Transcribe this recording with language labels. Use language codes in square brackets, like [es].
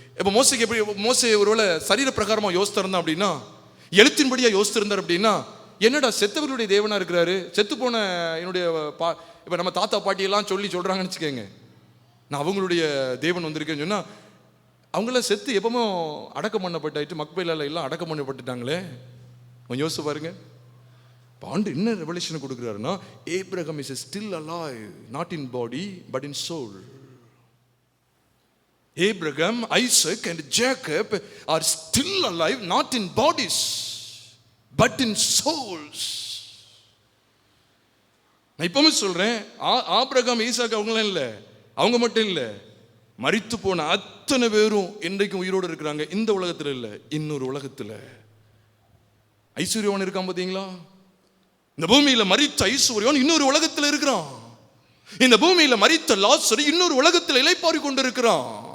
[ta] இப்ப மோசேக்கு எப்படி, மோசே ஒருவேளை சரீர பிரகாரமா யோசித்திருந்தா அப்படின்னா, எழுத்தின்படியா யோசித்திருந்தார் அப்படின்னா, என்னடா செத்தவர்களுடைய தேவனா இருக்கிறாரு, செத்து போன என்னுடைய இப்ப நம்ம தாத்தா பாட்டி எல்லாம் சொல்றாங்கன்னு வச்சுக்கோங்க, நான் அவங்களுடைய தேவன் வந்திருக்கேன்னு சொன்னா, அவங்களாம் செத்து எப்பவுமே அடக்கம் பண்ணப்பட்டாயிட்டு, மக்பேலால எல்லாம் அடக்கம் பண்ணப்பட்டுட்டாங்களே. கொஞ்சம் யோசிச்சு பாருங்க. ஆண்டு என்ன revelation கொடுக்குறாருன்னா, [en] Abraham is still alive, not in body but in soul. Abraham, Isaac and Jacob are still alive, not in bodies but in souls. [ta] நான் இப்பவுமே சொல்றேன், ஆபிரகாம் ஈசாக்கு அவங்களாம் இல்ல, அவங்க மட்டும் இல்ல, மரித்து போன அத்தனை பேரும் இன்றைக்கும் உயிரோடு இருக்கிறாங்க. இந்த உலகத்துல இல்ல, இன்னொரு உலகத்துல. ஐஸ்வர்யவான் இருக்கான் பாத்தீங்களா? இந்த பூமியில மரித்த ஐஸ்வர்யவான் இன்னொரு உலகத்துல இருக்கிறான். இந்த பூமியில மரித்த லாசரு இன்னொரு உலகத்துல இளைப்பாறி கொண்டு இருக்கிறான்.